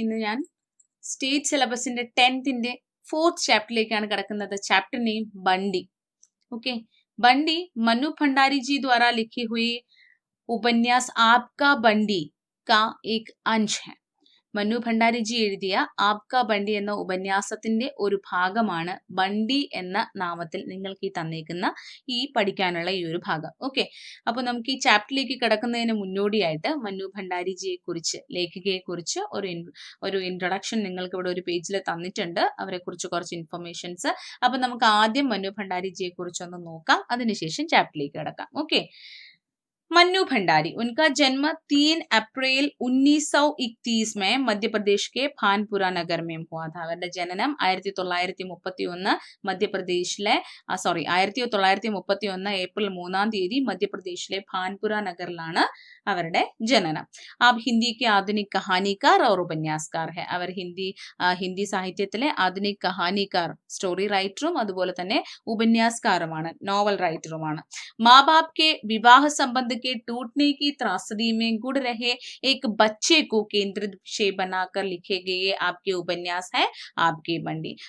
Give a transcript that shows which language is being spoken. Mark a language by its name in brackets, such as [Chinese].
[Malayalam] ഇന്ന് ഞാൻ state സിലബസിന്റെ 10th fourth ചാപ്റ്ററിലേക്കാണ് കിടക്കുന്നത്. ചാപ്റ്റർ നെയിം ബണ്ടി. [Hindi] ओके, बंडी मनु भंडारी जी द्वारा लिखी हुई उपन्यास आपका बंडी का एक अंश है. [Malayalam] മനു ഭണ്ഡാരി ജി എഴുതിയ ആപ്ക ബണ്ടി എന്ന ഉപന്യാസത്തിന്റെ ഒരു ഭാഗമാണ് ബണ്ടി എന്ന നാമത്തിൽ നിങ്ങൾക്ക് ഈ തന്നേക്കുന്ന ഈ പഠിക്കാനുള്ള ഈ ഒരു ഭാഗം. ഓക്കെ, അപ്പോൾ നമുക്ക് ഈ ചാപ്റ്ററിലേക്ക് കിടക്കുന്നതിന് മുന്നോടിയായിട്ട് മനു ഭണ്ഡാരി ജിയെ കുറിച്ച്, ലേഖികയെ കുറിച്ച് ഒരു ഇൻട്രൊഡക്ഷൻ നിങ്ങൾക്ക് ഇവിടെ ഒരു പേജിൽ തന്നിട്ടുണ്ട്. അവരെ കുറിച്ച് കുറച്ച് ഇൻഫർമേഷൻസ്. അപ്പൊ നമുക്ക് ആദ്യം മനു ഭണ്ഡാരി ജിയെ കുറിച്ചൊന്ന് നോക്കാം, അതിനുശേഷം ചാപ്റ്ററിലേക്ക് കിടക്കാം. [Hindi] ഓക്കെ, मन्नू भंडारी, उनका जन्म 3 अप्रैल 1931 में मध्य प्रदेश के भानपुरा नगर में हुआ था. [Malayalam] അവരുടെ ജനനം 1931 മധ്യപ്രദേശിലെ 1931 ഏപ്രിൽ 3-ാം തീയതി മധ്യപ്രദേശിലെ ഭാൻപുര നഗറിലാണ് അവരുടെ ജനനം. [Hindi] ആപ് ഹിന്ദി के आधुनिक कहानीकार और उपन्यासकार है. [Malayalam] അവർ ഹിന്ദി സാഹിത്യത്തിലെ ആധുനിക് കഹാനിക്കാർ, സ്റ്റോറി റൈറ്ററും അതുപോലെ തന്നെ ഉപന്യാസകാരുമാണ്, നോവൽ റൈറ്ററുമാണ്. [Hindi] माँ बाप के विवाह संबंध के टूटने की त्रासदी में गुड़ रहे एक बच्चे को केंद्रित विषय बनाकर लिखे गए आपके उपन्यास है आपके बंडी.